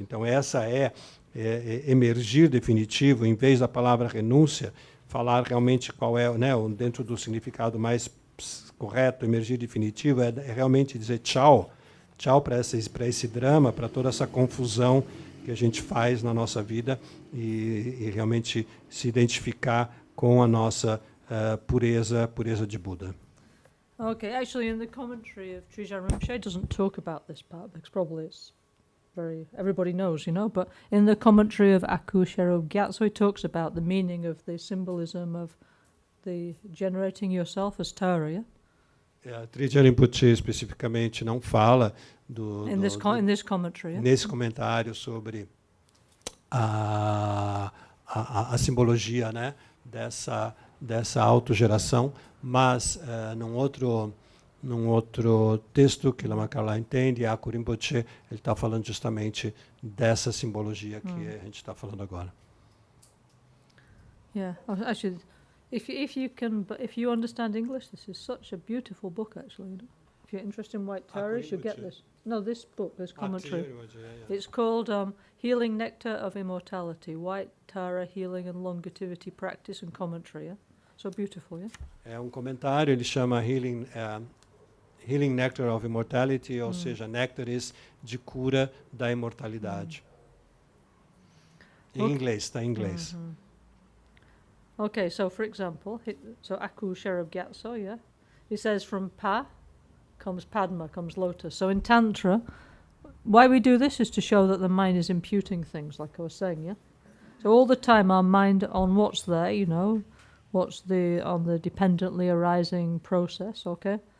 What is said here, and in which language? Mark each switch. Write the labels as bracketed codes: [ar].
[pt] Então essa é emergir definitivo, em vez da palavra renúncia, falar realmente qual é, né, dentro do significado mais correto, emergir definitivo, é realmente dizer tchau tchau para esse drama, para toda essa confusão que a gente faz na nossa vida e realmente se identificar com a nossa pureza de Buda. [en] Okay, actually, in the commentary of Trijang Rinpoche, doesn't talk about this part because probably it's everybody knows, you know. But in the commentary of Aku Shero Gyatso, he talks about the meaning of the symbolism of the generating yourself as Tara. Yeah? [pt] Trijang Rinpoche especificamente não fala [en] In this commentary. Yeah? [pt] Nesse comentário sobre a simbologia, né, dessa autogeração, mas num outro texto que Lama Karla entende, Aku Rinpoche, ele está falando justamente dessa simbologia que a gente está falando agora. [en] Yeah, actually, if you understand English, this is such a beautiful book. Actually, you know? If you're interested in White Tara, you get this. No, this book, this commentary. It's called Healing Nectar of Immortality, White Tara Healing and Longevity Practice and Commentary. Yeah? So beautiful, yeah? [pt] É um comentário, ele chama Healing Nectar of Immortality, ou seja, néctares de cura da imortalidade. Em inglês, está em inglês. [en] Okay, so for example, Aku Sherab Gyatso, yeah? He says from Pa comes Padma, comes lotus. So in Tantra, why we do this is to show that the mind is imputing things, like I was saying, yeah? So all the time our mind on what's there, you know, what's on the dependently arising process, okay?